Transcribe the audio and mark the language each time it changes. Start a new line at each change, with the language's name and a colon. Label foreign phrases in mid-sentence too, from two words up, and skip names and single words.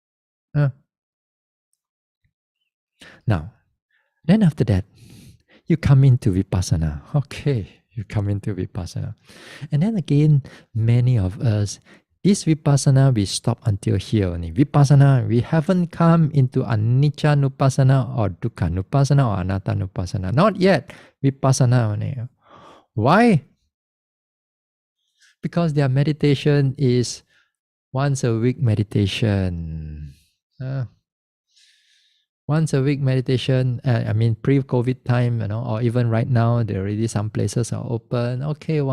English: Now, then after that, you come into vipassana. Okay, you come into vipassana. And then again, many of us, this vipassana, we stop until here only. Vipassana, we haven't come into anicca-nupassana or dukkha-nupassana or anatta-nupassana. Not yet. Vipassana only. Why? Because their meditation is once a week meditation. Once a week meditation, pre-COVID time, or even right now, there already some places are open.